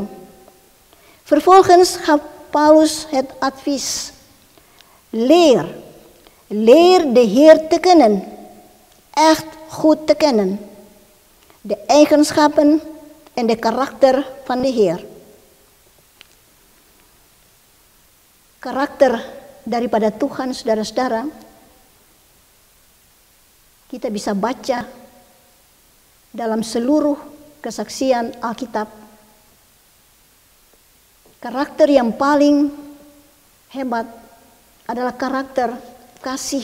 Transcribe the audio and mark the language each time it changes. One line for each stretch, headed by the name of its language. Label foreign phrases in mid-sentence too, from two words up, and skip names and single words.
Dutch: Vervolgens gaf Paulus het advies: leer de Heer te kennen, echt goed te kennen, de eigenschappen en de karakter van de Heer.
Indonesian: Karakter daripada Tuhan, saudara-saudara, kita bisa baca dalam seluruh kesaksian Alkitab. Karakter yang paling hebat adalah karakter kasih.